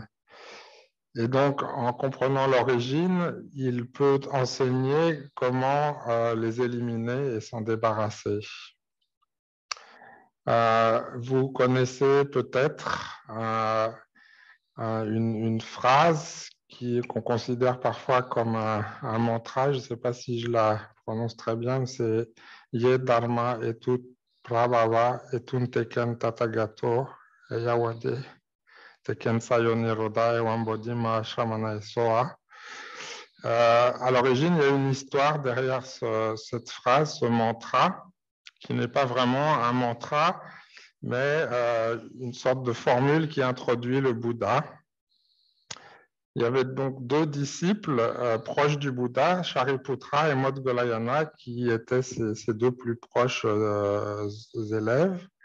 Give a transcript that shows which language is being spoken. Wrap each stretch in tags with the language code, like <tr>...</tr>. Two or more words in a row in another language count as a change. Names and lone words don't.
<fr>Et donc, en comprenant l'origine, il peut enseigner comment les éliminer et s'en débarrasser. Vous connaissez peut-être une phrase qu'on considère parfois comme un mantra, je ne sais pas si je la prononce très bien, mais c'est «</fr> <pi>Ye dharma etut prabhava etun teken tatagato eyawade teken sayoniroda ewambodima shramana soa ».</pi> <fr>À l'origine, il y a une histoire derrière cette phrase, ce mantra, qui n'est pas vraiment un mantra, mais une sorte de formule qui introduit le Bouddha. Il y avait donc deux disciples proches du Bouddha, Shariputra et Modgolayana, qui étaient ses deux plus proches élèves.</fr>